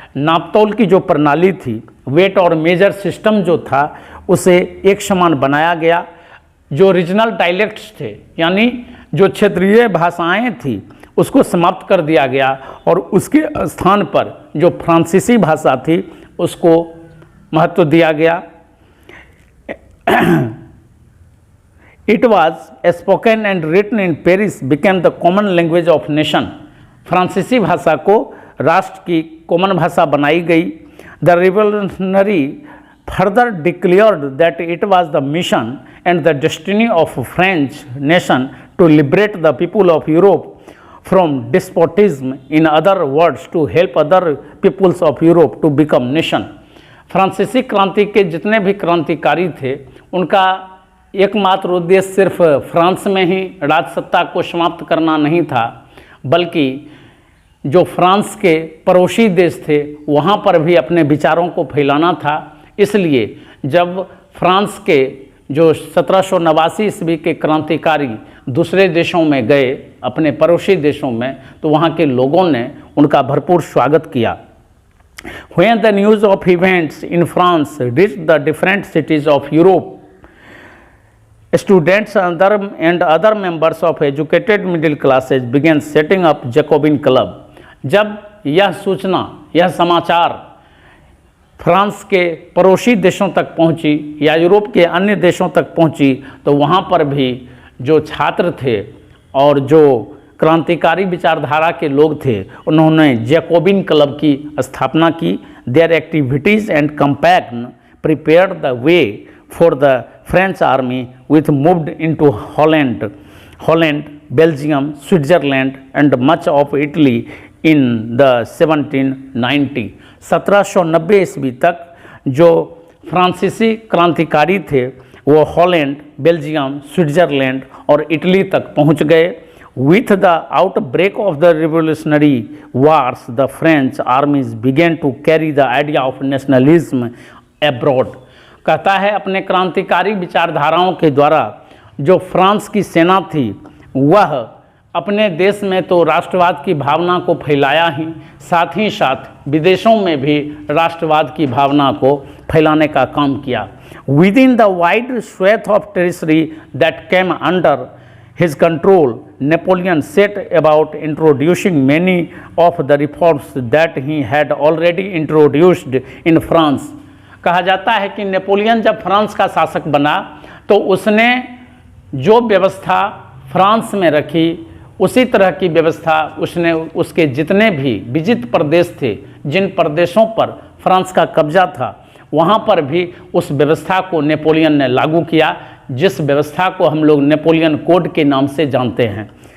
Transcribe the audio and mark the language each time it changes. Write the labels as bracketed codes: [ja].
[hi] नापतोल की जो प्रणाली थी, वेट और मेजर सिस्टम जो था, उसे एक समान बनाया गया। जो रीजनल डायलेक्ट्स थे यानी जो क्षेत्रीय भाषाएं थी उसको समाप्त कर दिया गया और उसके स्थान पर जो फ्रांसीसी भाषा थी उसको महत्व दिया गया। [en] It was spoken and written in Paris became the common language of nation. [hi] फ्रांसीसी भाषा को राष्ट्र की कॉमन भाषा बनाई गई। [en] The revolutionary further declared that it was the mission and the destiny of French nation to liberate the people of Europe from despotism. In other words, to help other peoples of Europe to become nation. [hi] फ्रांसीसी क्रांति के जितने भी क्रांतिकारी थे उनका एकमात्र उद्देश्य सिर्फ फ्रांस में ही राजसत्ता को समाप्त करना नहीं था, बल्कि जो फ्रांस के पड़ोसी देश थे वहाँ पर भी अपने विचारों को फैलाना था। इसलिए जब फ्रांस के जो 1789 ईस्वी के क्रांतिकारी दूसरे देशों में गए, अपने पड़ोसी देशों में, तो वहाँ के लोगों ने उनका भरपूर स्वागत किया। [en] When the news of events in France reached the different cities of Europe, students and other members of educated middle classes began setting up Jacobin club. [hi] जब यह सूचना, यह समाचार फ्रांस के पड़ोसी देशों तक पहुंची या यूरोप के अन्य देशों तक पहुंची, तो वहां पर भी जो छात्र थे और जो क्रांतिकारी विचारधारा के लोग थे उन्होंने जैकोबिन क्लब की स्थापना की। [en] Their activities and campaign prepared the way for the French army with moved into Holland, Belgium, Switzerland and much of Italy in the 1790। [hi] 1790 ईस्वी तक जो फ्रांसीसी क्रांतिकारी थे वो हॉलैंड, बेल्जियम, स्विट्जरलैंड और इटली तक पहुंच गए। [en] With the outbreak of the revolutionary wars, the French armies began to carry the idea of nationalism abroad. [hi] कहता है अपने क्रांतिकारी विचारधाराओं के द्वारा जो फ्रांस की सेना थी वह अपने देश में तो राष्ट्रवाद की भावना को फैलाया ही, साथ ही साथ विदेशों में भी राष्ट्रवाद की भावना को फैलाने का काम किया। [en] Within the wide swath of territory that came under his control, Napoleon set about introducing many of the reforms that he had already introduced in France. [hi] कहा जाता है कि नेपोलियन जब फ्रांस का शासक बना तो उसने जो व्यवस्था फ्रांस में रखी उसी तरह की व्यवस्था उसने उसके जितने भी विजित प्रदेश थे, जिन प्रदेशों पर फ्रांस का कब्जा था, वहाँ पर भी उस व्यवस्था को नेपोलियन ने लागू किया, जिस व्यवस्था को हम लोग नेपोलियन कोड के नाम से जानते हैं।